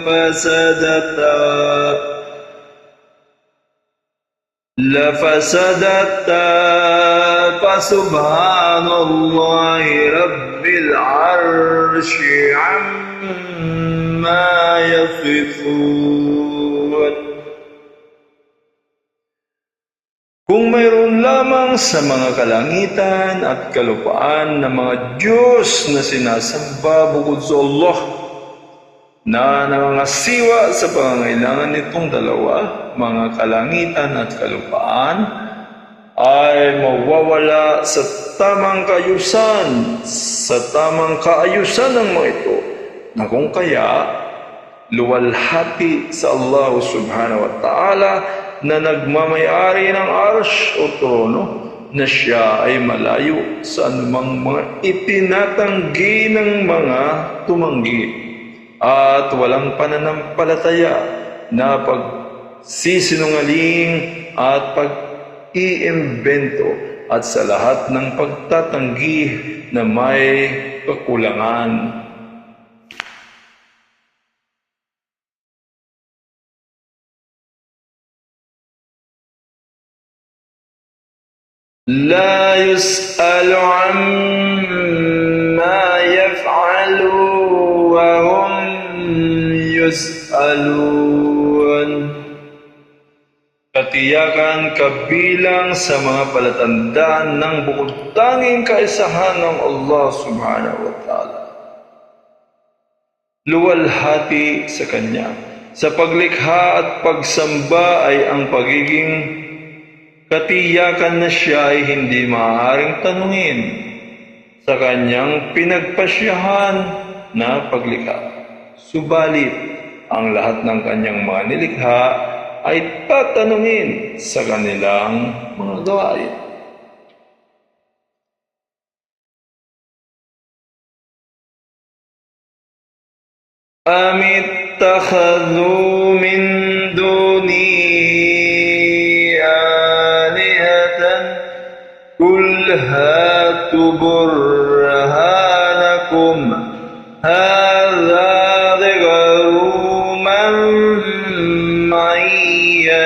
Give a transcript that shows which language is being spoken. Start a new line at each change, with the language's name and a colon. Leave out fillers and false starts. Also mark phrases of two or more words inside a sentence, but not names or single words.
Arabic: لفسدتا فسبحان الله رب العرش عما يصفون.
Filipino: Kung mayroon lamang sa mga kalangitan at kalupaan na mga Diyos na sinasamba bukod sa Allah na nangangasiwa sa pangangailangan nitong dalawa, mga kalangitan at kalupaan, ay mawawala sa tamang kaayusan ng mga ito, na kung kaya luwalhati sa Allah subhanahu
Arabic: وتعالى
Filipino: na nagmamayari ng arsh o trono, na siya ay malayo sa anumang mga itinatanggi ng mga tumanggi at walang pananampalataya na pagsisinungaling at pag-iimbento at sa lahat ng pagtatanggi na may kakulangan.
Arabic: لا يسأل عما يفعل وهم يسألون.
Filipino: Katiyakan kabilang sa mga palatandaan ng bukod tanging kaisahan ng Allah
Arabic: سبحانه وتعالى.
Filipino: Luwalhati sa Kanya. Sa paglikha at pagsamba ay ang pagiging katiyakan na siya ay hindi maaaring tanungin sa kanyang pinagpasyahan na paglikha. Subalit, ang lahat ng kanyang mga nilikha ay tatanungin sa kanilang mga gawain.
Arabic: أَمِ اتَّخَذُوا مِن دُونِهِ قُلْ هَاتُوا بُرْهَانَكُمْ هَذَا ذِكْرُ مَن مَّعِيَ